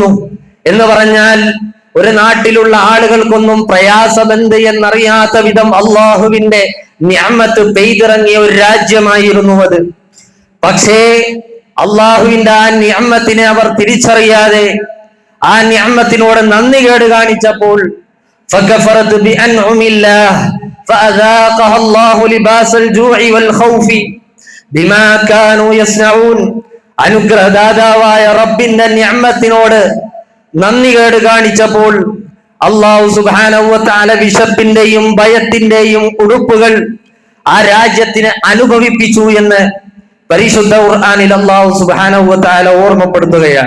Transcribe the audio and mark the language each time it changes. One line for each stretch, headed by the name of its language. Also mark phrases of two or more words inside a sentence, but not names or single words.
Malayalam: എന്ന് പറഞ്ഞാൽ ഒരു നാട്ടിലുള്ള ആളുകൾക്കൊന്നും പ്രയാസമെന്ത് എന്നറിയാത്ത വിധം അള്ളാഹുവിന്റെ നിഅമത്ത് പെയ്തിറങ്ങിയ ഒരു രാജ്യമായിരുന്നു അത്. പക്ഷേ അള്ളാഹുവിന്റെ ആ നിഅമത്തിനെ അവർ തിരിച്ചറിയാതെ ആ നിഅമത്തിനോട് നന്ദികേട് കാണിച്ചപ്പോൾ
Arabic: فكفرت بأنعم الله فأذاقها الله لباس الجوع والخوف. بما كانوا يصنعون.
Malayalam: അനുഗ്രഹദാതാവായ റബ്ബിന്റെ നിഅമത്തിനോട് നന്ദികേട് കാണിച്ചപ്പോൾ അല്ലാഹു
Arabic: سبحانه وتعالى
Malayalam: വിശപ്പിന്റെയും ഭയത്തിന്റെയും ഉടുപ്പുകൾ ആ രാജ്യത്തിന് അനുഭവിപ്പിച്ചു എന്ന് പരിശുദ്ധ ഖുർആനിൽ അല്ലാഹു
Arabic: سبحانه وتعالى
Malayalam: ഓർമ്മപ്പെടുത്തുകയാണ്.